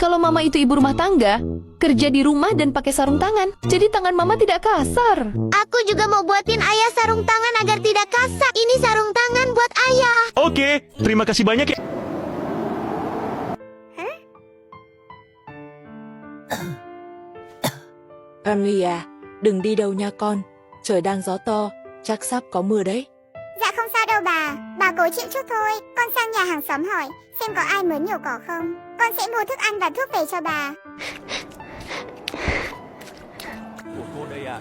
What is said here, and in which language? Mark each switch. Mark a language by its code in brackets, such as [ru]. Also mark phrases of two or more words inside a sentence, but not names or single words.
[id] Kalau mama itu ibu rumah tangga, kerja di rumah dan pakai sarung tangan, jadi tangan mama tidak kasar. Aku juga mau buatin ayah sarung tangan agar tidak kasar. Ini sarung tangan buat ayah. Oke, terima kasih banyak ya. [vi] Henry à, đừng đi đâu nha con. Trời đang gió to, chắc sắp có mưa đấy. Dạ không sao đâu bà cố chịu chút thôi. Con sang nhà hàng xóm hỏi xem có ai muốn nhổ cỏ không. Con sẽ mua thức ăn và thuốc về cho bà. Của cô đây ạ.